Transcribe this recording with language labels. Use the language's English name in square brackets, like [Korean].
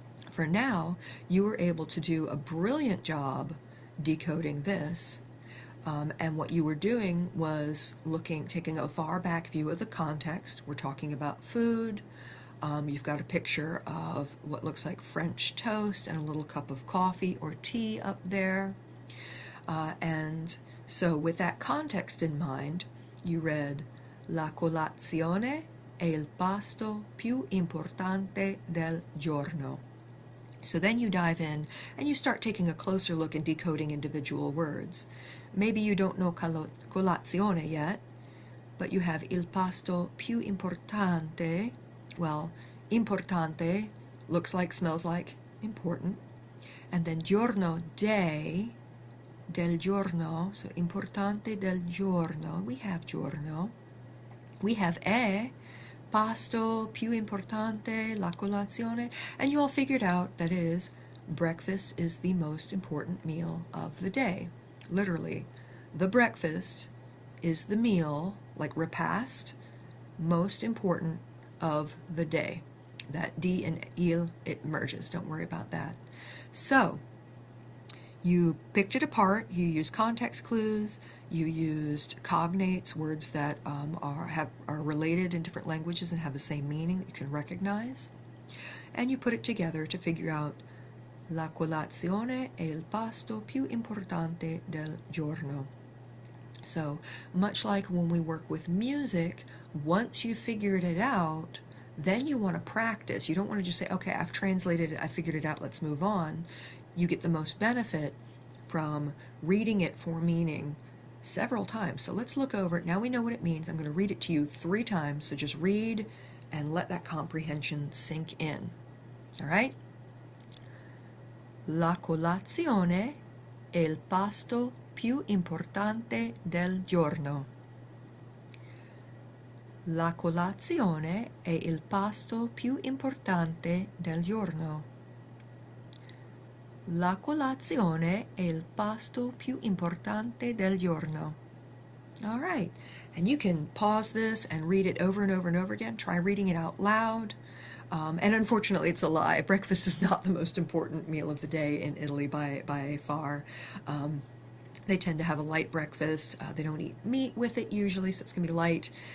[English] For now, you were able to do a brilliant job decoding this. And what you were doing was taking a far back view of the context. We're talking about food. You've got a picture of what looks like French toast and a little cup of coffee or tea up there. And so with that context in mind, you read [Italian] La colazione è il pasto più importante del giorno. [English] So then you dive in and you start taking a closer look and decoding individual words. Maybe you don't know colazione yet, but you have [Italian] il pasto più importante. [English] Well, importante looks like, smells like, important. And then giorno, day, del giorno, so [Italian] importante del giorno. [English] We have giorno. We have [Italian] pasto più importante, la colazione. [English] And you all figured out that it is breakfast is the most important meal of the day. Literally, the breakfast is the meal, like repast, most important of the day. That D and il, it merges. Don't worry about that. So, you picked it apart. You used context clues. You used cognates, words that are related in different languages and have the same meaning that you can recognize. And you put it together to figure out [Italian] la colazione è il pasto più importante del giorno. [English] So, much like when we work with music, once you figured it out, then you want to practice. You don't want to just say, okay, I've translated it, I figured it out, let's move on. You get the most benefit from reading it for meaning several times. So let's look over it. Now we know what it means. I'm going to read it to you 3 times. So just read and let that comprehension sink in. All right? [Italian] La colazione è il pasto più importante del giorno. La colazione è il pasto più importante del giorno. La colazione è il pasto più importante del giorno. [English] All right. And you can pause this and read it over and over and over again. Try reading it out loud. And unfortunately, it's a lie. Breakfast is not the most important meal of the day in Italy by far. They tend to have a light breakfast. They don't eat meat with it usually, so it's going to be light.